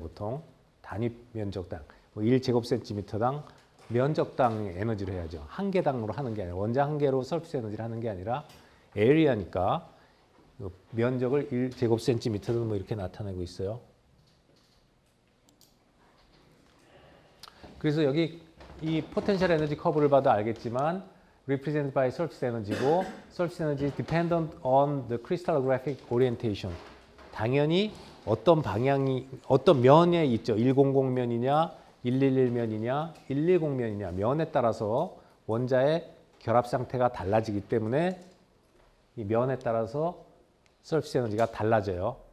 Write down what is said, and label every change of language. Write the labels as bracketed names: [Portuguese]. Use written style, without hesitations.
[Korean] 보통 단위 면적당, 뭐 1제곱센티미터당 면적당의 에너지로 해야죠. 한 개당으로 하는 게 아니라 원자 한 개로 surface 에너지를 하는 게 아니라 에리아니까 면적을 1제곱센티미터로 뭐 이렇게 나타내고 있어요. 그래서 여기 이 포텐셜 에너지 커브를 봐도 알겠지만 [English] represented by surface energy고 surface energy is dependent on the crystallographic orientation. [Korean] 당연히 어떤 방향이 어떤 면에 있죠. 100면이냐 111면이냐 110면이냐 면에 따라서 원자의 결합 상태가 달라지기 때문에 이 면에 따라서 surface 에너지가 달라져요.